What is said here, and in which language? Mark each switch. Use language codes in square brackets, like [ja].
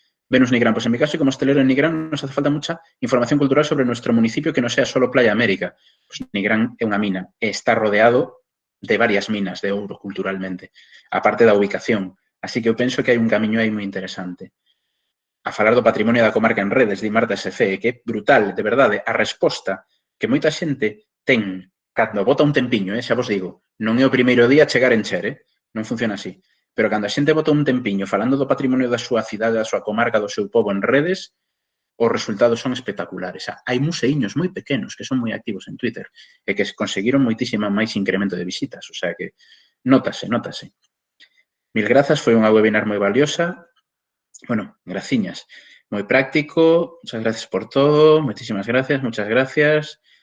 [es] Venus Nigrán, pues en mi caso, y como hostelero en Nigrán, nos hace falta mucha información cultural sobre nuestro municipio que no sea solo Playa América. [gl] Pues Nigrán é unha mina e está rodeado de varias minas de ouro culturalmente, aparte da ubicación. Así que eu penso que hai un camiño aí moi interesante. A falar do patrimonio da comarca en redes, di Marta SC, que é brutal, de verdade, a resposta que moita xente ten cando bota un tempiño, xa vos digo, non é o primeiro día chegar en Cher, non funciona así. Pero cando a xente bota un tempiño falando do patrimonio da súa cidade, da súa comarca, do seu pobo en redes, os resultados son espectaculares. Hai museiños moi pequenos que son moi activos en Twitter e que conseguiron moitísima máis incremento de visitas. O sea que nótase, nótase. Mil grazas, foi unha webinar moi valiosa. Bueno, graciñas. Moi práctico. [es] Muchas gracias por todo. [gl] Moitísimas gracias, [es] muchas gracias.